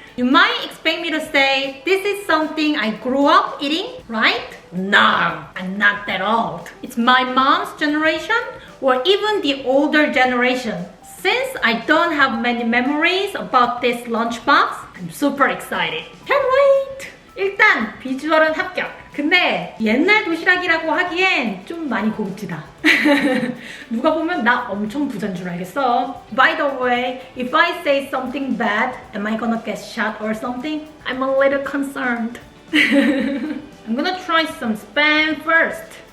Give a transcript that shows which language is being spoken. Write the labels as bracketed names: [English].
[English] You might expect me to say, this is something I grew up eating, right? No, I'm not that old. It's my mom's generation or even the older generation. Since I don't have many memories about this lunchbox, I'm super excited. Can't wait! [Korean] 일단 비주얼은 합격. 근데 옛날 도시락이라고 하기엔 좀 많이 고급지다. 누가 보면 나 엄청 부자인 줄 알겠어. [English] By the way, if I say something bad, am I gonna get shot or something? I'm a little concerned. I'm gonna try some spam first.